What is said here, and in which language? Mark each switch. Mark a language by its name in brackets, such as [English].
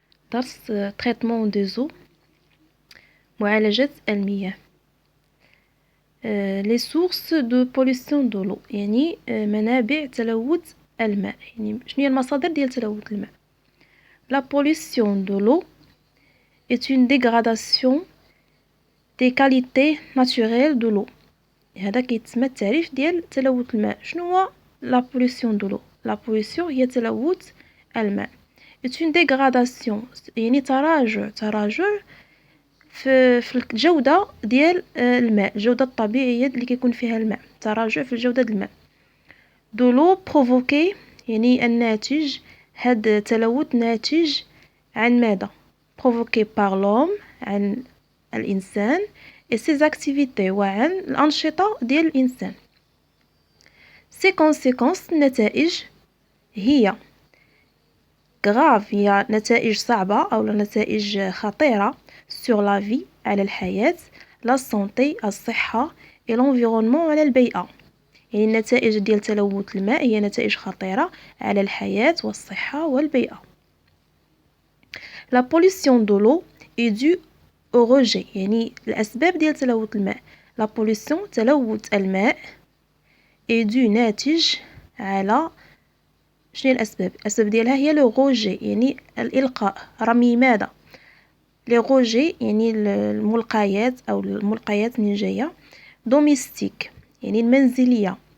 [Arabic] درس [French] traitement des eaux [Arabic] معالجة المياه. [French] les sources de pollution de l'eau [Arabic] يعني منابع تلوث الماء. يعني شنو هي المصادر ديال تلوث الماء؟ [French] la pollution de l'eau est une dégradation des qualités naturelles de l'eau. [Arabic] هذا كيتسمى التعريف ديال تلوث الماء. شنو هو [French] la pollution de l'eau؟ la pollution [Arabic] هي تلوث الماء. [French] est une dégradation [Arabic] يعني تراجع في الجودة ديال الماء، الجودة الطبيعية اللي كيكون فيها الماء، تراجع في الجودة ديال الماء. [French] de l'eau provoquée [Arabic] يعني الناتج، هاد التلوث ناتج عن ماذا؟ [French] provoqué par l'homme [Arabic] عن الإنسان [French] et ses activités [Arabic] وعن الأنشطة ديال الإنسان. [French] ses conséquences [Arabic] النتائج هي grave هي نتائج صعبة أو نتائج خطيرة [French] sur la vie [Arabic] على الحياة، [French] la santé [Arabic] الصحة [French] et l'environnement [Arabic] على البيئة. يعني النتائج ديال تلوث الماء هي نتائج خطيرة على الحياة والصحة والبيئة. [French] la pollution de l'eau est due au rejet [Arabic] يعني الأسباب ديال تلوث الماء. [French] la pollution [Arabic] تلوث الماء [French] est due [Arabic] ناتج على شنو الأسباب؟ الأسباب ديالها هي لو روجي يعني الإلقاء، رمي ماذا؟ لي روجي يعني الملقيات أو الملقيات اللي جاية دوميستيك يعني المنزلية،